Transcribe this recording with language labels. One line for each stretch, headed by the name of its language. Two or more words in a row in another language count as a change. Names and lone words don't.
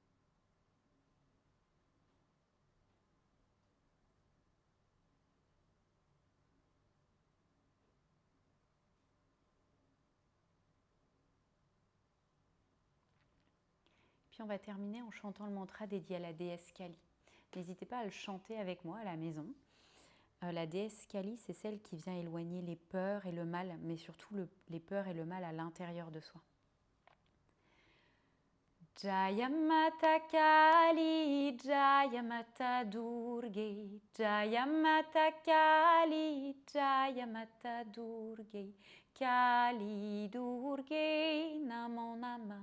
French: Puis on va terminer en chantant le mantra dédié à la déesse Kali. N'hésitez pas à le chanter avec moi à la maison. La déesse Kali, c'est celle qui vient éloigner les peurs et le mal, mais surtout les peurs et le mal à l'intérieur de soi.
Sanskrit: Jaya Mata Kali, Jaya Mata Durge, Jaya Mata Kali, Jaya Mata Durge, Kali Durge, Namo Namah.